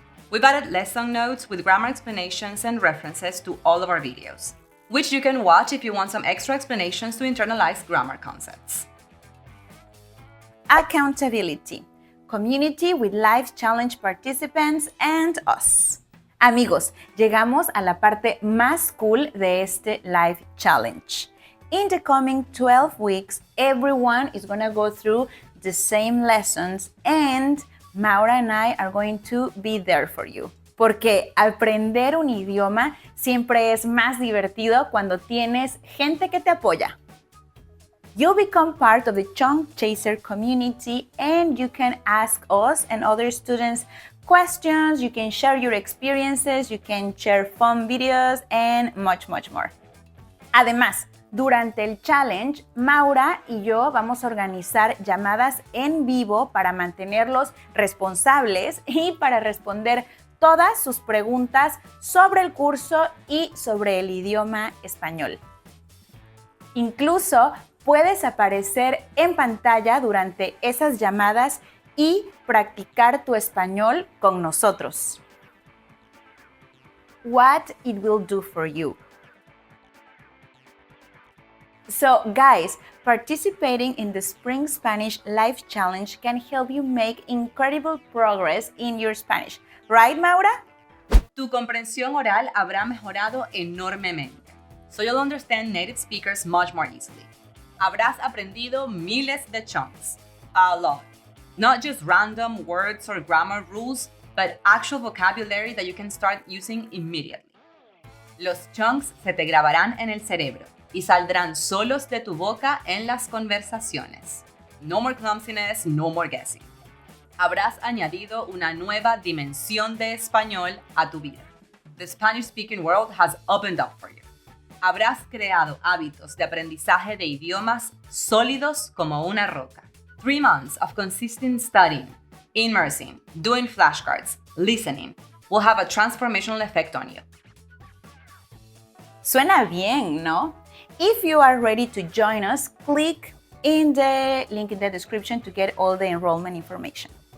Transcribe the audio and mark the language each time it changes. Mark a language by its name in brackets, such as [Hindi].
[English] We've added lesson notes with grammar explanations and references to all of our videos, which you can watch if you want some extra explanations to internalize grammar concepts. Accountability. community with live challenge participants and us. [Spanish] Amigos, llegamos a la parte más cool de este live challenge. [English] In the coming 12 weeks, everyone is going to go through the same lessons and Maura and I are going to be there for you. [Spanish] Porque aprender un idioma siempre es más divertido cuando tienes gente que te apoya. [English] You'll become part of the Chunk Chaser community and you can ask us and other students questions, you can share your experiences, you can share fun videos and much more. [Spanish] Además, durante el challenge, Maura y yo vamos a organizar llamadas en vivo para mantenerlos responsables y para responder todas sus preguntas sobre el curso y sobre el idioma español. Incluso puedes aparecer en pantalla durante esas llamadas y practicar tu español con nosotros. [English] What it will do for you. So, guys, participating in the Spring Spanish Life Challenge can help you make incredible progress in your Spanish. Right, Maura? [Spanish] Tu comprensión oral habrá mejorado enormemente. [English] So you'll understand native speakers much more easily. [Spanish] Habrás aprendido miles de chunks. [English] A lot. Not just random words or grammar rules, but actual vocabulary that you can start using immediately. [Spanish] Los chunks se te grabarán en el cerebro y saldrán solos de tu boca en las conversaciones. [English] No more clumsiness, no more guessing. [Spanish] Habrás añadido una nueva dimensión de español a tu vida. [English] The Spanish-speaking world has opened up for you. [Spanish] Habrás creado hábitos de aprendizaje de idiomas sólidos como una roca. [English] 3 months of consistent studying, immersing, doing flashcards, listening will have a transformational effect on you. [Spanish] Suena bien, ¿no? [English] If you are ready to join us, click in the link in the description to get all the enrollment information.